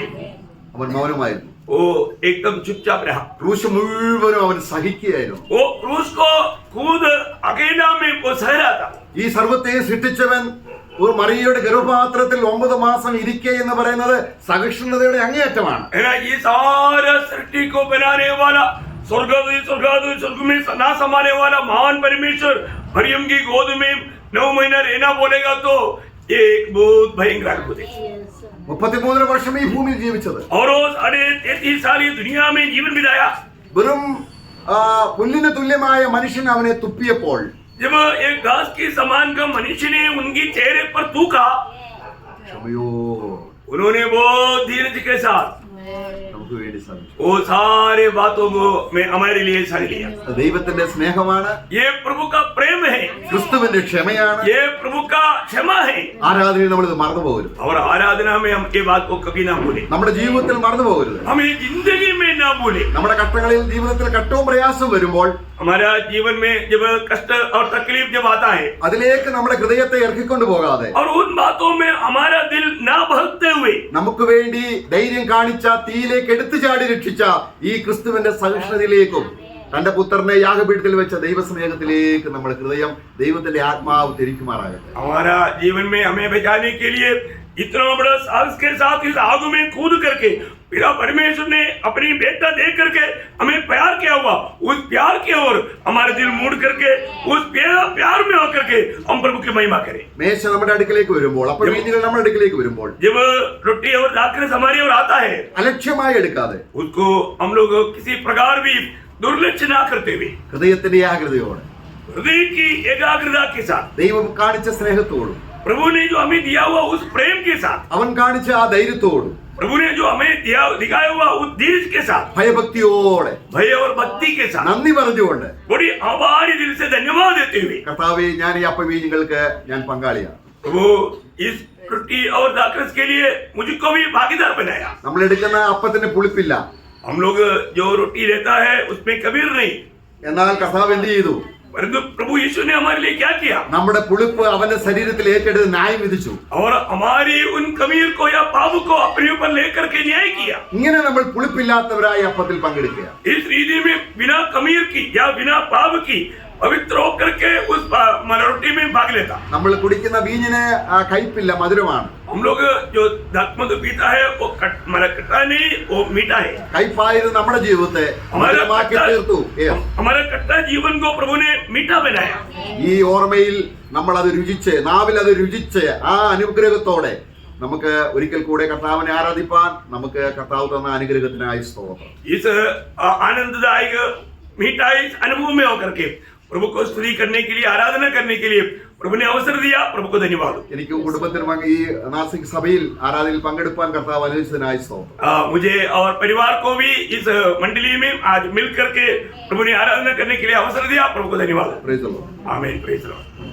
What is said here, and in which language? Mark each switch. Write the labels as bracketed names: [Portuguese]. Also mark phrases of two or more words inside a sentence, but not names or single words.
[Malayalam] അവൻ മൗനമായിരുന്നു. [Hindi] वो एकदम चुपचाप रहा. [Malayalam] ക്രൂശ് മുഴുവനും അവൻ സഹിക്കുകയായിരുന്നു. [Hindi] वो क्रूस को खुद अकेला में वो सह रहा था. [Malayalam] ഈ സർവത്തെ സൃഷ്ടിച്ചവൻ ഒരു മറിയയുടെ ഗർഭപാത്രത്തിൽ 9 മാസം ഇരിക്കെ എന്ന് പറയുന്നത് സഹിഷ്ണുതയുടെ അങ്ങേയറ്റമാണ്. [Hindi] है ना, ये सारा सृष्टि को बनाने वाला स्वर्ग में ना समाने वाला महान परमेश्वर मरियम की गोद में 9 महीना रहना बोलेगा तो ये एक बहुत भयंकर अद्भुत है. [Malayalam] 33 വർഷം ഈ ഭൂമിയിൽ ജീവിച്ചത്, [Hindi] और वो 33 साल ये दुनिया में जीवन बिताया. [Malayalam] വെറും പുല്ലിന് തുല്യമായ മനുഷ്യൻ അവനെ തുപ്പിയപ്പോൾ, [Hindi] जब एक घास के समान का मनुष्य ने उनके चेहरे पर थूका, [Malayalam] ക്ഷമയോ [Hindi] उन्होंने बहुत धीरज के साथ [Malayalam] നമുക്ക് വേണ്ടി സാധിച്ചു. [Hindi] वो सारे बातों को मैं हमारे लिए सह लिया. [Malayalam] ദൈവത്തിന്റെ സ്നേഹമാണ്, [Hindi] ये प्रभु का प्रेम है, [Malayalam] ക്രിസ്തുവിന്റെ ക്ഷമയാണ്. [Hindi] ये प्रभु का क्षमा है. [Malayalam] ആരാധനയിൽ നമ്മൾ ഇത് മറന്നു പോകരുത്. [Hindi] और आराधना में हम ये बात को कभी ना भूले, [Malayalam] നമ്മുടെ ജീവിതത്തിൽ മറന്നു പോകരുത്. [Hindi] हम ये जिंदगी में ना भूले. [Malayalam] നമ്മുടെ കഷ്ടങ്ങളിൽ ജീവിതത്തിൽ കഷ്ടവും പ്രയാസവും വരുമ്പോൾ [Hindi] हमारा जीवन में जब कष्ट और तकलीफ जब आता है [Malayalam] അതിലേക്ക് നമ്മുടെ ഹൃദയത്തെ ഇറക്കിക്കൊണ്ടു പോകാതെ, [Hindi] और उन बातों में हमारा दिल ना बहकते हुए [Malayalam] നമുക്ക് വേണ്ടി ധൈര്യം കാണിച്ച, തീയിലേക്ക് എടുത്തു ചാടി രക്ഷിച്ച ഈ ക്രിസ്തുവിന്റെ സഹിഷ്ണുതയിലേക്കും തന്റെ പുത്രനെ യാഗപീഠത്തിൽ വെച്ച ദൈവസ്നേഹത്തിലേക്ക് നമ്മുടെ ഹൃദയം, ദൈവത്തിന്റെ ആത്മാവ് തിരിക്കുമാറാകട്ടെ. [Hindi] हमारा जीवन में हमें बचाने के लिए इतना बड़ा साहस के साथ इस आग में कूद करके पिता परमेश्वर ने अपनी बेटा दे करके हमें प्यार किया हुआ, उस प्यार की ओर हमारे दिल मुड़ करके उस प्यार में होकर के हम प्रभु की महिमा करें. [Malayalam] മേശ നമ്മുടെ അടുക്കിലേക്ക് വരുമ്പോൾ, അപ്പോൾ വീഞ്ഞുകൾ നമ്മുടെ അടുക്കിലേക്ക് വരുമ്പോൾ, [Hindi] जब रोटी और दाखरस हमारी ओर आता है [Malayalam] അലക്ഷ്യമായി എടുക്കാതെ, [Hindi] उसको हम लोग किसी प्रकार भी दुर्लक्ष्य ना करते हुए [Malayalam] ഹൃദയത്തിന്റെ ഏകാഗ്രതയോടെ, [Hindi] हृदय की एकाग्रता के साथ, [Malayalam] ദൈവം കാണിച്ച സ്നേഹത്തോടും [Hindi] प्रभु ने जो हमें दिया हुआ उस प्रेम के साथ, [Malayalam] അവൻ കാണിച്ച ആ ധൈര്യത്തോടും, [Hindi] प्रभु ने जो हमें दिखाया हुआ उस धीरज के साथ, [Malayalam] ഭയഭക്തിയോടെ, [Hindi] भय और भक्ति के साथ, [Malayalam] നന്ദി പറഞ്ഞുകൊണ്ട്, [Hindi] बड़ी आभारी दिल से धन्यवाद देते हुए, [Malayalam] കർത്താവേ, ഞാൻ ഈ അപ്പവീഞ്ഞുകൾക്ക് ഞാൻ പങ്കാളിയാണ്. [Hindi] प्रभु इस रोटी और दाखरस के लिए मुझको भी भागीदार बनाया. [Malayalam] നമ്മൾ എടുക്കുന്ന അപ്പത്തിന് പുളിപ്പില്ല, [Hindi] हम लोग जो रोटी लेता है उसमें कबीर नहीं, [Malayalam] എന്നാൽ കർത്താവ് എന്ത് ചെയ്തു? [Hindi] परंतु प्रभु यीशु ने हमारे लिए क्या किया? [Malayalam] നമ്മുടെ പുളിപ്പ് അവന്റെ ശരീരത്തിൽ ഏറ്റെടുത്ത് ന്യായം വിധിച്ചു. [Hindi] और हमारी उन कबीर को या पाप को अपने ऊपर लेकर के न्याय किया. [Malayalam] ഇങ്ങനെ നമ്മൾ പുളിപ്പില്ലാത്തവരായി അപ്പത്തിൽ പങ്കെടുക്കുക. [Hindi] इस रीति में बिना कमीर की या बिना पाप की पवित्र होकर के उस रोटी में भाग लेता. [Malayalam] നമ്മൾ കുടിക്കുന്ന വീഞ്ഞിന് കയ്പില്ല, മധുരമാണ്. [Hindi] हम लोग जो दाखमधु पीता है वो खट्टा नहीं, वो मीठा है. [Malayalam] കയ്പായത് നമ്മുടെ ജീവിതത്തെ മധുരമാക്കി തീർത്തു. [Hindi] हमारा खट्टा जीवन को प्रभु ने मीठा बनाया. [Malayalam] ഈ ഓർമ്മയിൽ നമ്മൾ അത് രുചിച്ച്, നാവിൽ അത് രുചിച്ച്, ആ അനുഗ്രഹത്തോടെ നമുക്ക് ഒരിക്കൽ കൂടെ കർത്താവിനെ ആരാധിപ്പാൻ നമുക്ക് കർത്താവ് തന്ന അനുഗ്രഹത്തിനായി സ്തോത്രം. [Hindi] इस आनंददायक मीठा इस अनुभव में होकर के प्रभु को स्तुति करने के लिए, आराधना करने के लिए प्रभु ने अवसर दिया. प्रभु को धन्यवाद. [Malayalam] എനിക്ക് കുടുംബത്തിനും ഈ നാസിക് സഭയിൽ ആരാധനയിൽ പങ്കെടുപ്പാൻ കർത്താവ് അനുവദിച്ചതിനായി സ്തോത്രം. [Hindi] मुझे और परिवार को भी इस मंडली में आज मिल करके प्रभु ने आराधना करने के लिए अवसर दिया. प्रभु को धन्यवाद. [English] Praise the Lord. Amen. Praise the Lord.